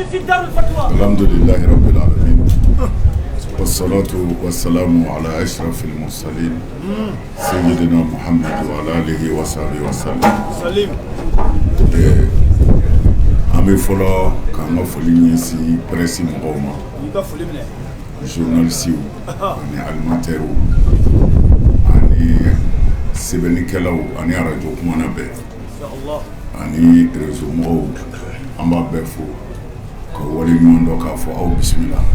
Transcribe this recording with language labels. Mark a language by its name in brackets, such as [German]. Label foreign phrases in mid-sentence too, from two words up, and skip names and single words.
[Arabic] الحمد لله رب العالمين والصلاة والسلام على أشرف المرسلين سيدنا محمد وعلى آله وصحبه وسلم. [Bambara] Ami fɔlɔ k'an ka foli ɲɛsin presse mɔgɔw ma, journalistes ani alimentaires ani sɛbɛnnikɛlaw ani radio kumana bɛɛ ani réseau mɔgɔw, an b'a bɛɛ fo ka wale ɲɔgɔn dɔ k'a fɔ aw bisimila.